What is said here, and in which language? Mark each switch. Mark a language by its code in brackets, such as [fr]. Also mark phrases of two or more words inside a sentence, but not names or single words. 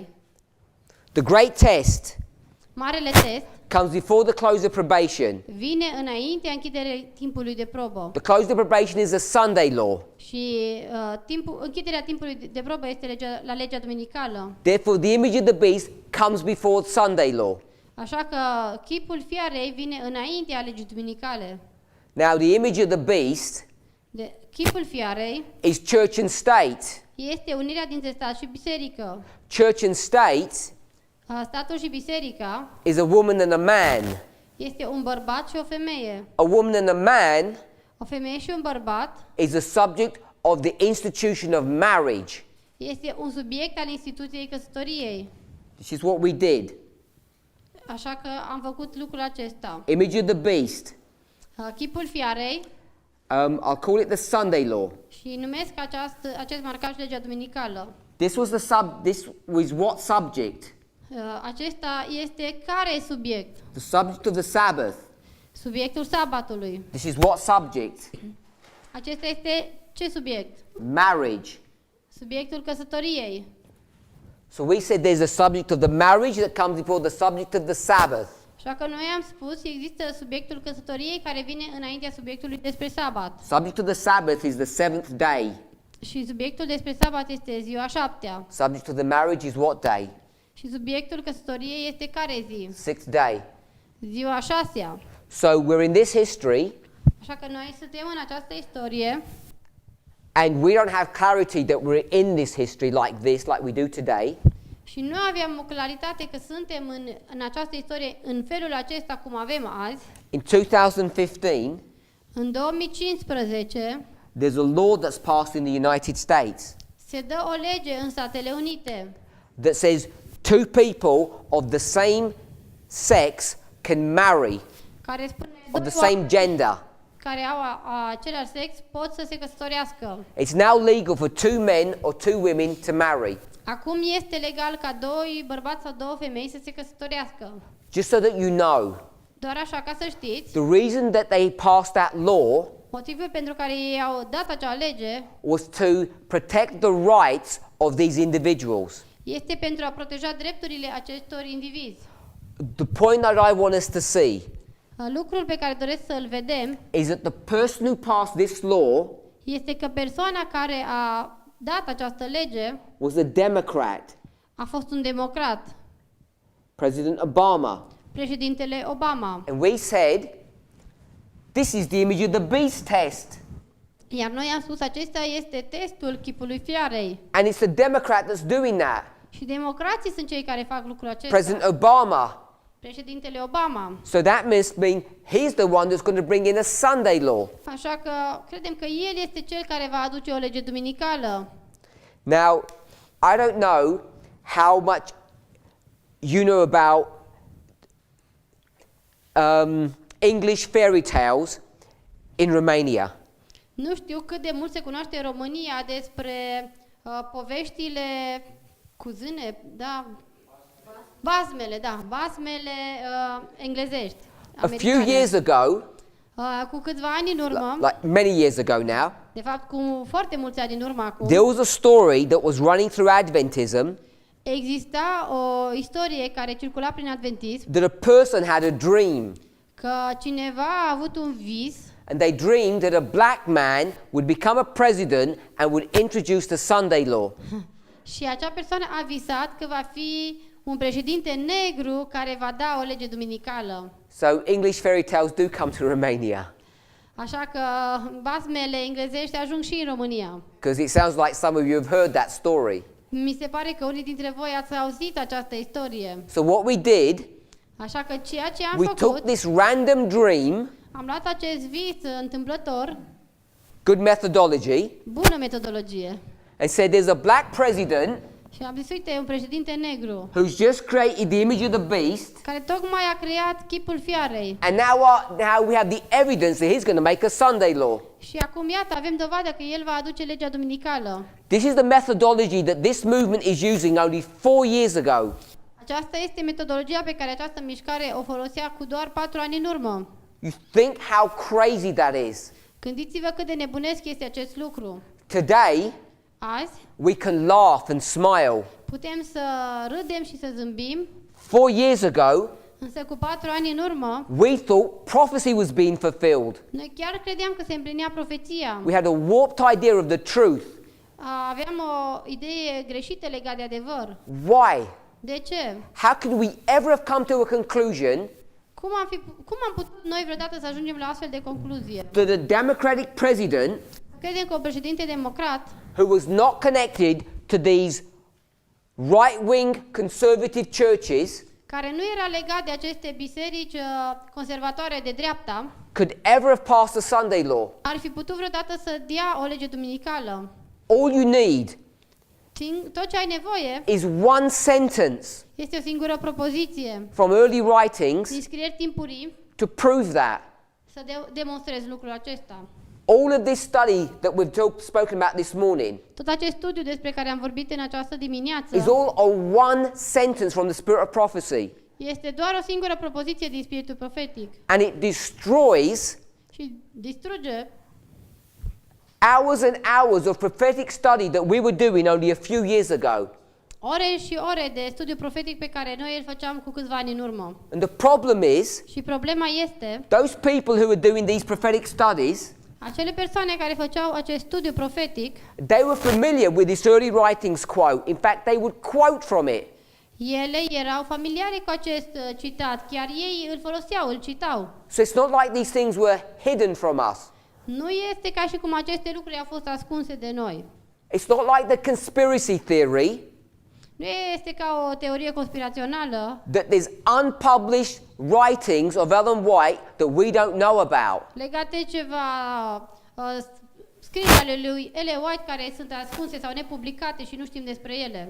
[en] The great test [ro] Marele test [en] comes before the close of probation. [ro] vine înaintea închiderii timpului de probă. [en] The close of probation is a Sunday law. [ro] Și închiderea timpului de probă este la legea duminicală. [en] Therefore, the image of the beast comes before Sunday law. [ro] Așa că chipul fiarei vine înaintea legii duminicale. [en] Now, the image of the beast [ro] Chipul fiarei [en] is church and state. [ro] este unirea dintre stat și biserică. [en] Church and state [ro] Statul și biserica [en] is a woman and a man. [ro] este un bărbat și o femeie. [en] A woman and a man [ro] O femeie și un bărbat [en] is a subject of the institution of marriage. [ro] este un subiect al instituției căsătoriei. [en] This is what we did. [ro] Așa că am făcut lucrul acesta. [en] Image of the beast. [ro] Chipul fiarei [en] I'll call it the Sunday law. [ro] și numesc acest marcaj legea duminicală. [en] This was what subject? [ro] Acesta este care subiect? [en] The subject of the Sabbath. [ro] Subiectul sabatului. [en] This is what subject? [ro] Acesta este ce subiect? [en] Marriage. [ro] Subiectul căsătoriei. [en] So we said there's a subject of the marriage that comes before the subject of the Sabbath. [ro] Așa că noi am spus, există subiectul căsătoriei care vine înaintea subiectului despre sabat. [en] Subject of the Sabbath is the seventh day. [ro] Și subiectul despre sabat este ziua 7-a. [en] Subject of the marriage is what day? [ro] Și subiectul căsătoriei este care zi? [en] Sixth day. [ro] Ziua 6-a. [en] So we're in this history, [ro] Așa că noi suntem în această istorie [en] and we don't have clarity that we're in this history like this, like we do today. [ro] și nu aveam o claritate că suntem în această istorie în felul acesta cum avem azi. [en] In 2015, [ro] În 2015 [en] there's a law that's passed in the United States [ro] se dă o lege în Statele Unite [en] that says two people of the same sex can marry, [ro] care spune [en] of the [ro] două [en] same gender. [ro] care au același sex pot să se căsătorească. [en] It's now legal for two men or two women to marry. [ro] Acum este legal ca doi bărbați sau două femei să se căsătorească. [en] Just so that you know, [ro] Doar așa ca să știți, [en] the reason that they passed that law [ro] motivul pentru care ei au dat acea lege [en] was to protect the rights of these individuals. [ro] este pentru a proteja drepturile acestor indivizi. [en] The point that I want us to see [ro] Lucrul pe care doresc să-l vedem [en] is that the person who passed this law [ro] este că persoana care a dat această lege [en] was a Democrat, [ro] a fost un democrat, [en] President Obama. [ro] președintele Obama. [en] And we said, this is the image of the beast test. [ro] Iar noi am spus, acesta este testul chipului fiarei. [en] And it's the Democrat that's doing that. [ro] Și democrații sunt cei care fac lucrul acesta. [en] President Obama. [ro] Președintele Obama. [en] So that must mean he's the one that's going to bring in a Sunday law. [ro] Așa că credem că el este cel care va aduce o lege duminicală. [en] Now, I don't know how much you know about English fairy tales in Romania. [ro] Nu știu cât de mult se cunoaște în România despre poveștile cu zâne, da, Basmele, da, basmele englezești. [en] A few [ro] americane. [en] years ago, [ro] Cu câțiva ani în urmă, [en] like many years ago now, [ro] de fapt cu foarte mulți ani în urmă acum, [en] there was a story that was running through Adventism [ro] exista o istorie care circula prin adventism, [en] that a person had a dream. [ro] că cineva a avut un vis [en] And they dreamed that a black man would become a president and would introduce the Sunday law. [ro] și acea persoană a visat că va fi un președinte negru care va da o lege duminicală. [en] So English fairy tales do come to Romania, [ro] Așa că basmele englezești ajung și în România. [en] because it sounds like some of you have heard that story. [ro] Mi se pare că unii dintre voi ați auzit această istorie. [en] So what we did, [ro] Așa că ceea ce am [en] we took [ro] făcut, [en] this random dream, [ro] am luat acest vis întâmplător, [en] good methodology, [ro] bună metodologie, [en] and said there's a black president [ro] și am zis, uite, e un președinte negru [en] who's just created the image of the beast, [ro] care tocmai a creat chipul fiarei. [en] and now we have the evidence that he's going to make a Sunday law. [ro] Și acum, iată, avem dovadă că el va aduce legea duminicală. [en] This is the methodology that this movement is using only 4 years ago. [ro] Aceasta este metodologia pe care această mișcare o folosea cu doar 4 ani în urmă. [en] You think how crazy that is. [ro] Gândiți-vă cât de nebunesc este acest lucru. [en] Today, [ro] Azi [en] we can laugh and smile. [ro] putem să râdem și să zâmbim, [en] 4 years ago, [ro] însă cu 4 ani în urmă, [en] we thought prophecy was being fulfilled. [ro] noi chiar credeam că se împlinea profeția. [en] We had a warped idea of the truth. [ro] Aveam o idee greșită legată de adevăr. [en] Why? [ro] De ce? [en] How could we ever have come to a conclusion [ro] Cum am putut noi vreodată să ajungem la astfel de concluzie? [en] that a democratic president [ro] Credem că un președinte democrat [en] who was not connected to these right-wing conservative churches [ro] care nu era legat de aceste biserici conservatoare de dreapta, [en] could ever have passed a Sunday law. [ro] ar fi putut vreodată să dea o lege duminicală. [en] All you need [ro] Tot ce ai nevoie [en] is one sentence [ro] este o singură propoziție [en] from early writings [ro] din scrieri timpurii [en] to prove that. [ro] să demonstrezi lucrul acesta. [en] All of this study that we've spoken about this morning [ro] Tot acest studiu despre care am vorbit în această dimineață [en] is all a one sentence from the spirit of prophecy. [ro] este doar o singură propoziție din spiritul profetic [en] And it destroys [ro] și distruge [en] hours and hours of prophetic study that we were doing only a few years ago. [ro] ore și ore de studiu profetic pe care noi îl făceam cu câțiva ani în urmă. [en] And the problem is, [ro] Și problema este, [en] those people who are doing these prophetic studies, [ro] acele persoane care făceau acest studiu profetic, [en] they were familiar with this early writings quote. In fact, they would quote from it. [ro] ele erau familiare cu acest citat, chiar ei îl foloseau, îl citau. [en] So it's not like these things were hidden from us. [ro] Nu este ca și cum aceste lucruri au fost ascunse de noi. [en] It's not like the conspiracy theory [ro] Nu este ca o teorie conspirațională [en] that there's unpublished writings of Ellen White that we don't know about. [ro] legate de ceva scrisuri ale lui Ellen White care sunt ascunse sau nepublicate și nu știm despre ele.